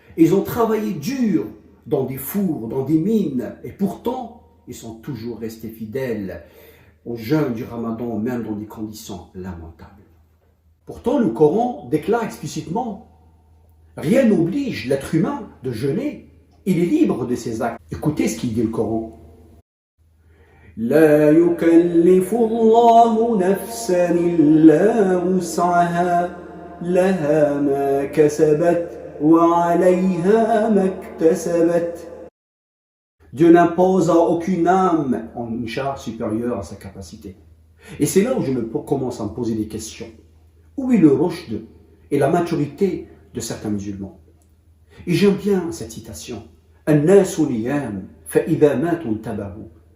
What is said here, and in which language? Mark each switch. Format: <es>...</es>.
<fr>Ils ont travaillé dur dans des fours, dans des mines, et pourtant, ils sont toujours restés fidèles au jeûne du Ramadan, même dans des conditions lamentables. Pourtant, le Coran déclare explicitement: rien n'oblige l'être humain de jeûner, il est libre de ses actes. Écoutez ce qu'il dit le Coran.</fr> <ar>لا يكلف الله نفسا إلا وسعها لها ما كسبت وعليها ما اكتسبت.</ar> <fr>Dieu n'impose à aucune âme une charge supérieure à sa capacité. Et c'est là où je commence à me poser des questions. Où est le rushd et la maturité de certains musulmans? Et j'aime bien cette citation.</fr> <ar>الناس نيام فإذا ماتوا انتبهوا.</ar>